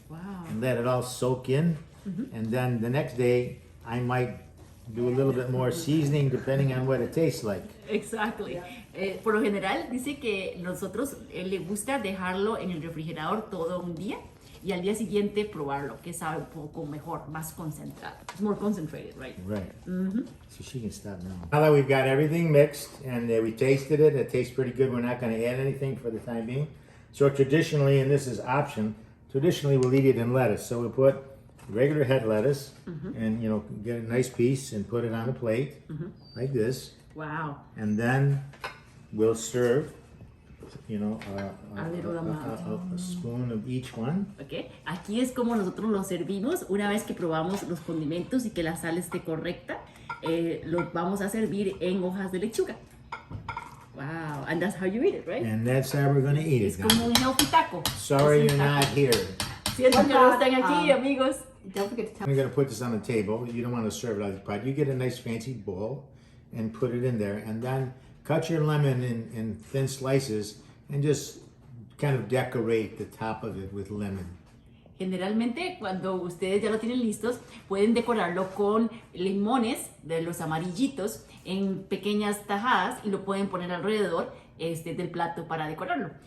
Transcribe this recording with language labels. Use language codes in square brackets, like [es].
[en] Wow. and let it all soak in, and then the next day I might do a little bit more seasoning depending on what it tastes like. Exactly. [es] Por lo general dice que nosotros le gusta dejarlo en el refrigerador todo un día y al día siguiente probarlo, que sabe un poco mejor, más concentrado. [en] It's more concentrated, right? Right. So she can stop now. Now that we've got everything mixed and we tasted it, it tastes pretty good. We're not going to add anything for the time being. So traditionally, and this is option, traditionally we'll eat it in lettuce. So we'll put regular head lettuce and, you know, get a nice piece and put it on a plate like this. Wow. And then we'll serve, you know, A little amount. a spoon of each one. Okay. [es] Aquí es como nosotros lo servimos. Una vez que probamos los condimentos y que la sal esté correcta, lo vamos a servir en hojas de lechuga. [en] Wow. And that's how you eat it, right? And that's how we're going to eat [es] Es [en] it. [es] como un [en] healthy [es] taco. [en] Sorry [es] Es un [en] you're [es] taco. [en] not here. [es] Siento que no están aquí, amigos. [en] Don't forget to tell I'm going to put this on the table. You don't want to serve it out of the pot. You get a nice fancy bowl and put it in there. And then cut your lemon in thin slices and just kind of decorate the top of it with lemon. [es] Generalmente, cuando ustedes ya lo tienen listos, pueden decorarlo con limones de los amarillitos en pequeñas tajadas y lo pueden poner alrededor del plato para decorarlo.